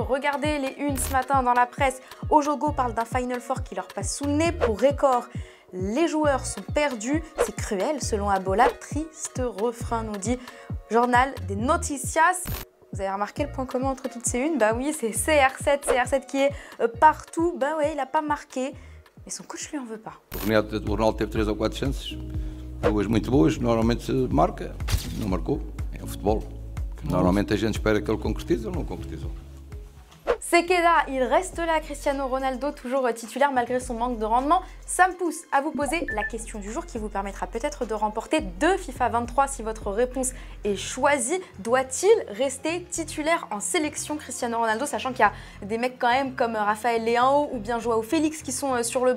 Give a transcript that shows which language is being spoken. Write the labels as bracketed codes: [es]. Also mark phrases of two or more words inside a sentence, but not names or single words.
[fr] Regardez les unes ce matin dans la presse. Ojogo parle d'un Final Four qui leur passe sous le nez pour record. Les joueurs sont perdus, c'est cruel selon Abola. Triste refrain nous dit Journal des Noticias. Vous avez remarqué le point commun entre toutes ces unes? Bah oui, c'est CR7 qui est partout. Bah ouais, il n'a pas marqué, mais son coach lui en veut pas. [pt] O Ronaldo teve 3 ou 4 chances, duas muito boas, normalmente se marca, não marcou, é o futebol. Normalmente a gente espera que ele concretize ou não concretizou. [es] Se queda, [fr] il reste là, Cristiano Ronaldo, toujours titulaire malgré son manque de rendement. Ça me pousse à vous poser la question du jour qui vous permettra peut-être de remporter 2 FIFA 23 si votre réponse est choisie. Doit-il rester titulaire en sélection, Cristiano Ronaldo, sachant qu'il y a des mecs quand même comme Raphaël Leão ou bien Joao Félix qui sont sur le banc.